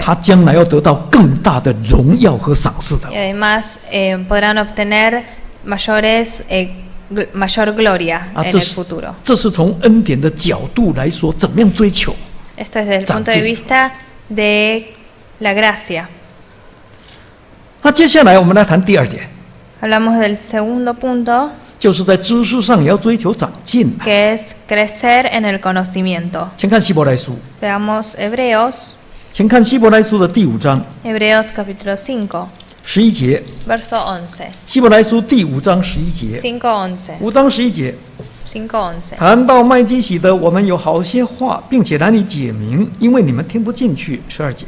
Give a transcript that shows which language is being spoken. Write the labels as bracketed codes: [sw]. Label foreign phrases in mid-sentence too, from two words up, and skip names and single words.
[zh] 他将来要得到更大的荣耀和赏赐的 [es] Y。además podrán obtener mayor gloria 啊， en [zh] 这 [es] el [zh] 是 [es] futuro. [zh] 这是从恩典的角度来说，怎么样追求？ [es] Esto es desde el punto de vista de la gracia. [zh] 那接下来我们来谈第二点， [es] Hablamos del segundo punto, [zh] 就是在知识上也要追求长进啊。 [es] que es crecer en el conocimiento. [zh] 请看希伯来书， [es] Veamos Hebreos, [zh] 请看希伯来书的第5章 [es] Hebreos capítulo 5, [zh] 11 节， [es] verso 11. [zh] 希伯来书第5章11节， [es] 5:11. [zh] 5章11节。 [es] 5:11. [zh] 谈到麦基洗德，我们有好些话，并且难以解明，因为你们听不进去。12节，